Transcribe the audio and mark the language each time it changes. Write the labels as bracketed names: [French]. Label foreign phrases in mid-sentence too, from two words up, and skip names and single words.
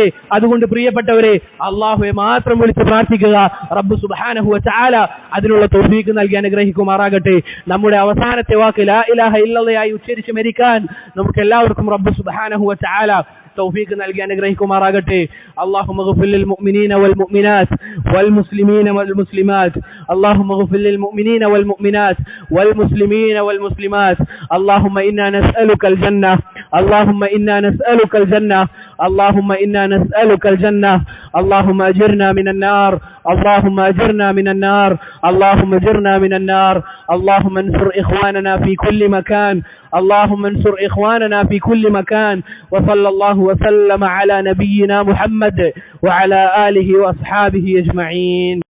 [Malayalam] അതുകൊണ്ട് പ്രിയപ്പെട്ടവരെ, അള്ളാഹുവെ മാത്രം വിളിച്ച് പ്രാർത്ഥിക്കുക. [Arabic] ربّ سبحانه وتعالى [Malayalam] അതിനുള്ള തൗഫീഖ് നൽകി അനുഗ്രഹിക്കുമാറാകട്ടെ. നമ്മുടെ അവസാനത്തെ വാക്ക് [Arabic] لا إله إلا الله [Malayalam] ഉച്ചരിച്ച് മരിക്കാൻ നമുക്ക് എല്ലാവർക്കും [Arabic] ربّ سبحانه وتعالى [Malayalam] തൗഫീഖ് നൽകി അനുഗ്രഹിക്കുമാറാകട്ടെ. [Arabic] اللهم اغفر للمؤمنين والمؤمنات والمسلمين والمسلمات اللهم اغفر للمؤمنين والمؤمنات والمسلمين والمسلمات اللهم إنا نسألك الجنة اللهم إنا نسألك الجنة اللهم إنا نسألك الجنة اللهم أجرنا من النار اللهم أجرنا من النار اللهم أجرنا من النار اللهم انصر إخواننا في كل مكان اللهم انصر إخواننا في كل مكان وصلى الله وسلم على نبينا محمد وعلى آله وأصحابه أجمعين.